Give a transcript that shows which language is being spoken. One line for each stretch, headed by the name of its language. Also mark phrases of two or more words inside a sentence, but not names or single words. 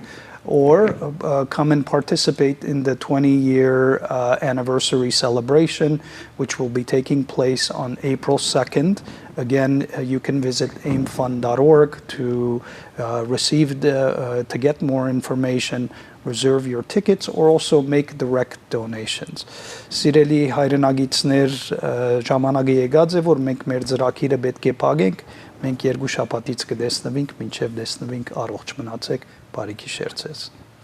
English: Or come and participate in the 20-year anniversary celebration, which will be taking place on April 2nd. Again, you can visit aimfund.org to to get more information, reserve your tickets, or also make direct donations.
Armenian: Սիրելի հայրենագիտներ, ժամանակը եկած է, որ մենք մեր ծրագիրը պետք է փակենք, մենք 2 շաբաթից կտեսնվենք, մինչև տեսնվենք, առողջ մնացեք, բարի գիշեր ձեզ։